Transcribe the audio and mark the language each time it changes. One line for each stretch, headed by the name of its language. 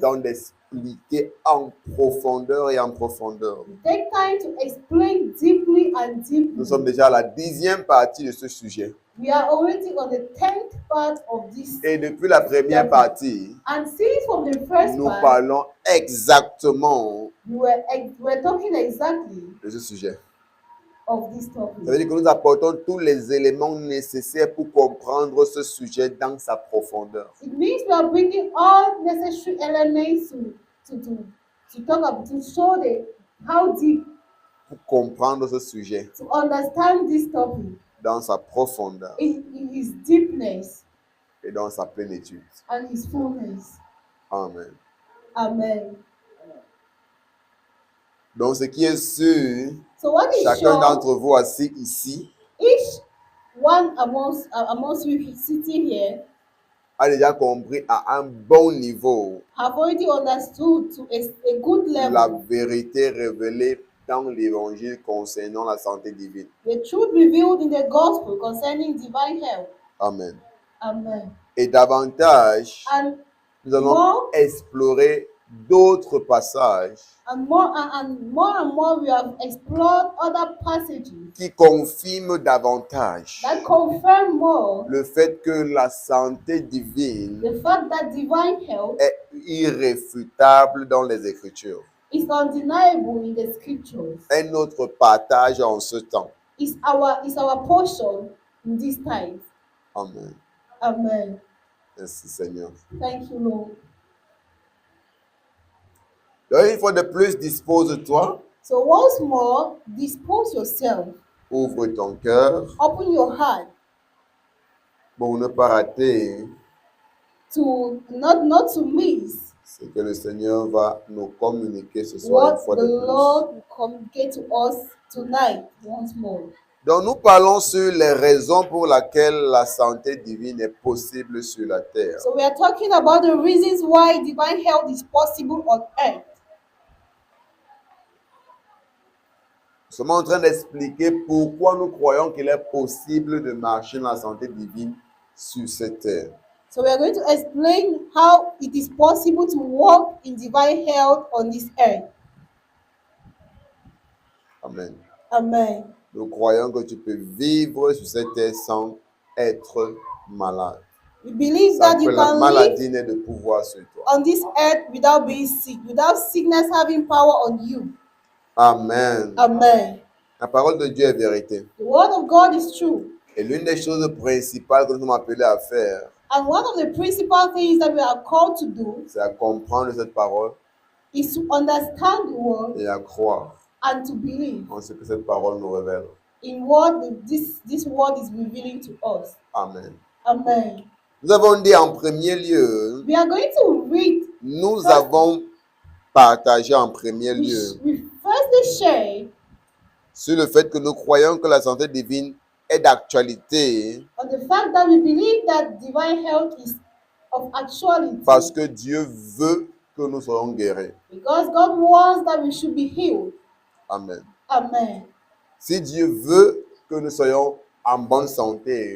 French: temps d'expliquer en profondeur et en profondeur.
English: We take time to explain deeply and
French: Nous sommes
English: deeply.
French: déjà à la 10e partie de ce sujet.
English: We are already on the 10th part of this.
French: Et depuis la première partie,
English: And since from the first
French: nous
English: part,
French: parlons exactement
English: we're talking exactly
French: de ce sujet.
English: of this
French: Ça veut
English: topic.
French: dire que nous apportons tous les éléments nécessaires pour comprendre ce sujet dans sa profondeur.
English: It means we are bringing all necessary elements to talk about, to show how deep,
French: Pour comprendre ce sujet
English: to understand this topic
French: dans sa profondeur
English: in his deepness
French: et dans sa plénitude.
English: and his fullness.
French: Amen.
English: Amen.
French: Donc, ce qui est sûr,
English: So what is
French: chacun
English: sure,
French: d'entre vous assis ici
English: each one amongst you sitting here
French: a déjà compris à un bon niveau
English: have already understood to a good
French: la
English: level
French: vérité révélée dans l'évangile concernant la santé divine.
English: the truth revealed in the gospel concerning divine health.
French: Amen.
English: Amen.
French: Et davantage,
English: And
French: nous allons
English: more
French: explorer d'autres passages
English: and more we have explored other passages
French: qui confirment davantage
English: that confirm more
French: le fait que la santé divine
English: the fact that divine health
French: est irréfutable dans les Écritures.
English: is undeniable in the scriptures.
French: Est notre partage en ce temps.
English: Is our portion in this time.
French: Amen.
English: Amen.
French: Merci Seigneur.
English: Thank you, Lord.
French: Donc, une fois de plus, dispose-toi,
English: So once more, dispose yourself,
French: ouvre ton cœur
English: open your heart
French: pour ne pas rater
English: to not to miss
French: ce que le Seigneur va nous communiquer ce soir une
English: what
French: fois
English: the
French: de plus.
English: Lord will communicate to us tonight once more.
French: Donc, nous parlons sur les raisons pour lesquelles la santé divine est possible sur la terre.
English: So we are talking about the reasons why divine health is possible on earth.
French: Nous sommes en train d'expliquer pourquoi nous croyons qu'il est possible de marcher dans la santé divine sur cette terre.
English: So we are going to explain how it is possible to walk in divine health on this earth.
French: Amen.
English: Amen.
French: Nous croyons que tu peux vivre sur cette terre sans être malade.
English: We believe
French: Sans
English: that
French: que
English: you
French: la
English: can live
French: maladie n'ait de pouvoir sur toi.
English: on this earth without being sick, without sickness having power on you.
French: Amen.
English: Amen.
French: La parole de Dieu est vérité.
English: The word of God is true.
French: Et l'une des choses principales que nous sommes appelés à faire,
English: And one of the principal things that we are called to do
French: c'est à comprendre cette parole
English: is to understand the word
French: et à croire
English: and to believe
French: en ce que cette parole nous révèle.
English: in what this word is revealing to us.
French: Amen.
English: Amen.
French: Nous avons dit en premier lieu,
English: We are going to read,
French: nous avons partagé en premier lieu
English: we firstly share
French: sur le fait que nous croyons que la santé divine est d'actualité
English: on the fact that we believe that divine health is of actuality
French: parce que Dieu veut que nous soyons guéris.
English: because God wants that we should be healed.
French: Amen.
English: Amen.
French: Si Dieu veut que nous soyons en bonne santé,